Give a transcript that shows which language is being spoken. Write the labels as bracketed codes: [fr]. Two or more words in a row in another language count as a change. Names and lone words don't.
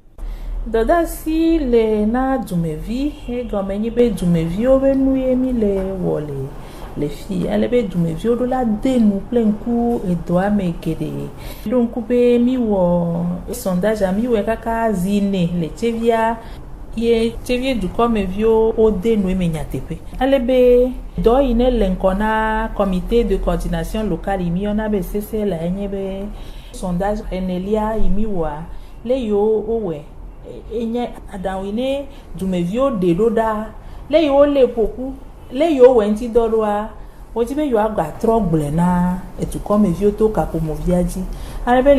[ee] dɔdeasi le na dumevi egɔme nye be dumeviwo be nu ye mi le wɔ le fi ale be dumeviwo ɖo la de nu kple ŋku edɔa me geɖe ɖo ŋku be mi wɔ sondage mi wɔ kaka zine le Tsevia ye Tsevie dukɔmeviwo wode nu eme nyateƒe ale be dɔ yi ne le ŋkɔ na [fr] comité de coordination locale [ee] yi mi yɔna be CCL enye be sondage enelia yi mi wɔa le yiwo wowɔe enye aɖaŋu yi ne dumeviwo ɖe ɖo ɖa le yiwo le ƒoƒu le yiwo wɔ ŋuti dɔ ɖoa wodi be yewoa gatrɔ gblẽ na edukɔmeviwo to kaƒomɔvia dzi ale be